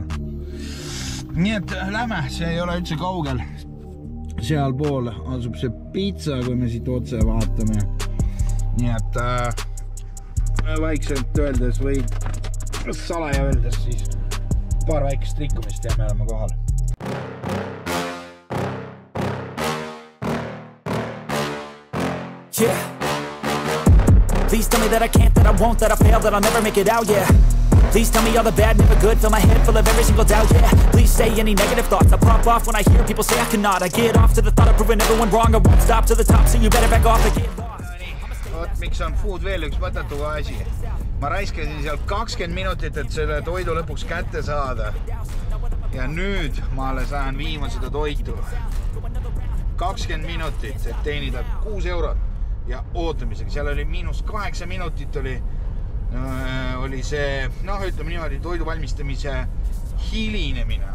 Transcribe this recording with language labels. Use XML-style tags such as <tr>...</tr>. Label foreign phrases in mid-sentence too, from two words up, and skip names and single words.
<et>Nii et lähme, see ei ole üldse kaugel. Seal pool asub see pizza, kui me siit otse vaatame. Nii et vaikselt öeldes või salaja öeldes siis paar väikest rikkumist ja me oleme kohal.</et> <en>Yeah. Please tell me that I can't, that I won't, that I fail, that I'll never make it out, yeah. Please tell me all the bad, never good, fill my head full of every single doubt, yeah. Please say any negative thoughts, I pop off when I hear people say I cannot. I get off to the thought of proving everyone wrong, I won't stop to the top, so you better back off and get lost.</en> <et>Oot, miks on food veel üks mõttetu asi? Ma raiskasin seal 20 minutit, et selle toidu lõpuks kätte saada. Ja nüüd ma alles lähen viima seda toitu. 20 minutit, et teenida 6 eurot. Ja ootamisega, seal oli -8 minutit oli see, ütleme niimoodi, toidu valmistamise hilinemine.</et>